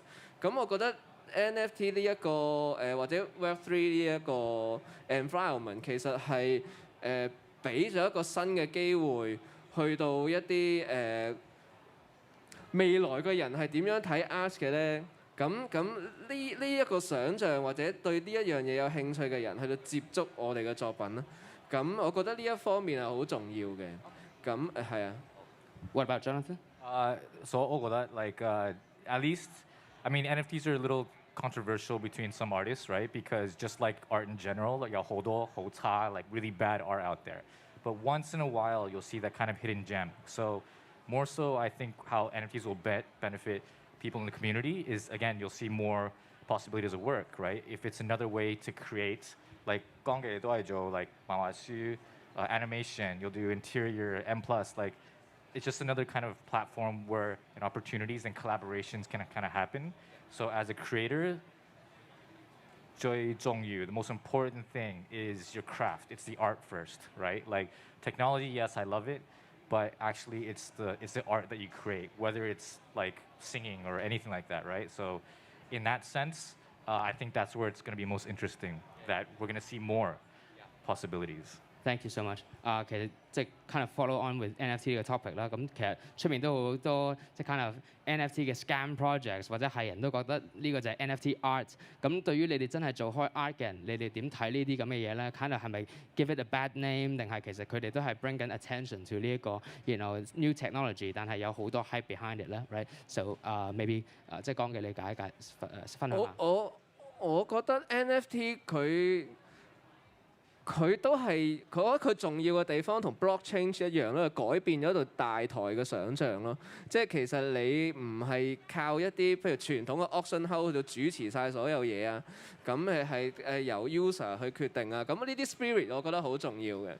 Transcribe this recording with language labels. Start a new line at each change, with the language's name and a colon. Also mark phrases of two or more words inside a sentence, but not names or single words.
Cantonese: 咁我覺得 NFT 呢一個或者 Web3 呢一個 environment 其實係俾咗一個新嘅機會，去到一啲未來嘅人係點樣睇 art 嘅咧？咁呢一個想像或者對呢一樣嘢有興趣嘅人去到接觸我哋嘅作品啦。咁我覺得呢一方面係好重要嘅。咁係啊。
English: What about Jonathan? So
Cantonese: 我覺得
English: like at least I mean NFTs are a little controversial between some artists, right? Because just like art in general, like
Cantonese: 有好多好差
English: like really bad art out there. But once in a while you'll see that kind of hidden gem. So more so I think how NFTs will benefit people in the community is again you'll see more possibilities of work, right? If it's another way to create like Kong Kee
Cantonese: 都係做
English: like 漫畫書 animation, you'll do interior, M+, like it's just another kind of platform where opportunities and collaborations can kind of happen. So as a creator,
Cantonese: 最重要,
English: the most important thing is your craft. It's the art first, right? Like technology, yes, I love it, but actually it's the art that you create, whether it's like singing or anything like that, right? So in that sense, I think that's where it's going to be most interesting, that we're going to see more possibilities. Thank you so much.
Cantonese: 其實即係
English: kind of follow on with NFT
Cantonese: 呢個 topic 啦。咁其實出面都好多即係
English: kind of NFT
Cantonese: 嘅
English: scam projects
Cantonese: 或者係人都覺得呢個就係 NFT art。咁對於你哋真係做開 art 嘅人，你哋點睇呢啲咁嘅嘢咧 ？
English: kind of
Cantonese: 係咪
English: give it a bad name
Cantonese: 定係其實佢哋都係 bring 緊
English: attention to
Cantonese: 呢一個
English: new technology，
Cantonese: 但係有好多
English: hype behind it
Cantonese: 咧 ，right？
English: So maybe
Cantonese: 即係講嘅理解分享下。我覺得 NFT 佢都係，我覺得佢重要嘅地方同 blockchain 一樣咯，改變咗度大台嘅想像咯。即係其實你唔係靠一啲譬如傳統嘅 auction house 去到主持晒所有嘢啊，咁係由 user 去決定啊。咁呢啲 spirit 我覺得好重要嘅。